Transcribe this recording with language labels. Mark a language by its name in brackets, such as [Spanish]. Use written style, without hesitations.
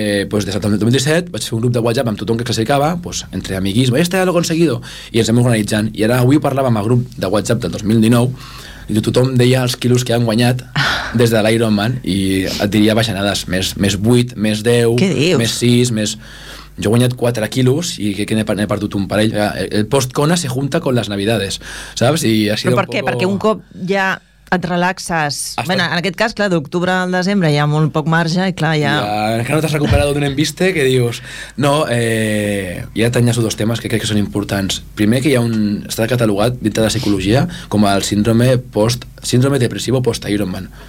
[Catalan] Pues des del 2017 vaig fer un grup de WhatsApp amb tothom que classificava, pues, entre amiguisme, [Spanish] este ya lo he conseguido, [Catalan] i ens hem organitzant. I ara avui parlàvem al grup de WhatsApp del 2019 i tothom deia els quilos que han guanyat des de l'Ironman i et diria baixanades, més 8, més 10, més 6, més... Jo he guanyat 4 quilos i crec que n'he perdut un parell. [Spanish] El post-Kona se junta con las navidades, [Catalan] saps? [Spanish] I ha sido [Catalan] però per què? [Spanish] Un poco... [Catalan] Perquè un cop ja et relaxes... Bueno, en aquest cas, clar, d'octubre al desembre hi ha molt poc marge i clar, ja... Encara no t'has recuperat d'un embiste que dius... No, ja t'enllaço dos temes que crec que són importants. Primer, que hi ha un... Està catalogat dintre de la psicologia com el síndrome depressivo post-Ironman.